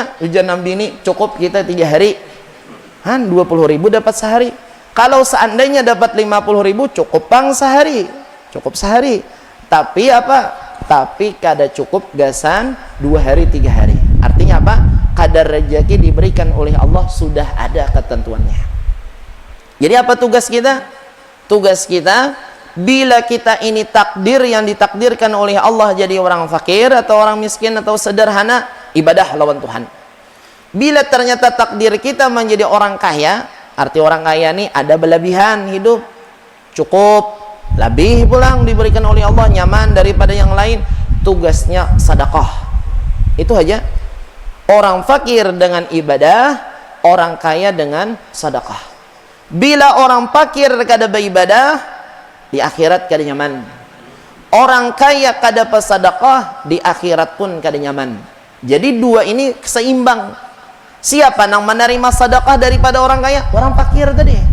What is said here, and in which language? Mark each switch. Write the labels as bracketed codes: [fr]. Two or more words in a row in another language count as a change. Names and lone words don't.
[id] Ujar nang bini, cukup kita 3 hari. 20.000 dapat sehari. Kalau seandainya dapat 50.000, cukup pang sehari. Cukup sehari. Tapi apa? Tapi kada cukup gasan 2 hari 3 hari. Artinya apa? Kadar rezeki diberikan oleh Allah sudah ada ketentuannya. Jadi apa tugas kita? Tugas kita, bila kita ini takdir yang ditakdirkan oleh Allah jadi orang fakir atau orang miskin atau sederhana, ibadah lawan Tuhan. Bila ternyata takdir kita menjadi orang kaya, arti orang kaya ini ada berlebihan hidup, cukup, lebih pulang diberikan oleh Allah, nyaman daripada yang lain, tugasnya sedekah. Itu aja. Orang fakir dengan ibadah, orang kaya dengan sedekah. Bila orang fakir kada beribadah, di akhirat kada nyaman. Orang kaya kada bersedekah, di akhirat pun kada nyaman. Jadi dua ini seimbang. Siapa yang menerima sedekah daripada orang kaya? Orang fakir tadi.